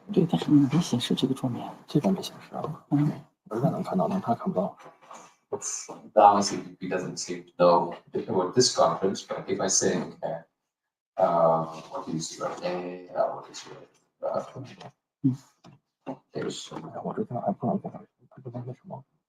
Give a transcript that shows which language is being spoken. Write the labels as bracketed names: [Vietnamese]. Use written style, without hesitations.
[Chinese] 对，但是你没显示这个桌面。这边没显示啊。我这边能看到，但他看不到。 [English] Llama CPP doesn't seem to know about this conference, but if I say, okay, what do you see right there? What is your, there's [Chinese] 我这边还不能共享，他这边为什么？